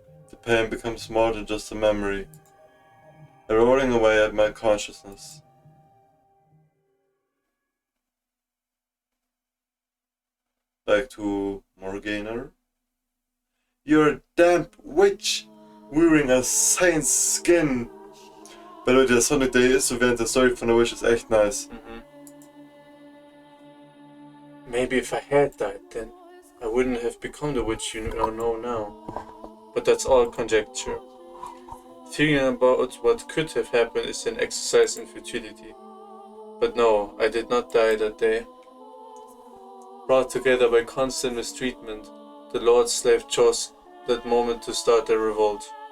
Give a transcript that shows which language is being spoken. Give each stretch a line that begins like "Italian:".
English: The pain becomes more than just a memory, eroding away at my consciousness. Back to Morgana. You're a damp witch, wearing a saint's skin.
German: Bei Leute, der Sonic, der hier ist, so während der Story von der Witch, ist echt nice.
English: Maybe if I had died then, I wouldn't have become the witch you know now. But that's all conjecture. Thinking about what could have happened is an exercise in futility. But no, I did not die that day. Brought together by constant mistreatment, the Lord's slave chose that moment to start their revolt.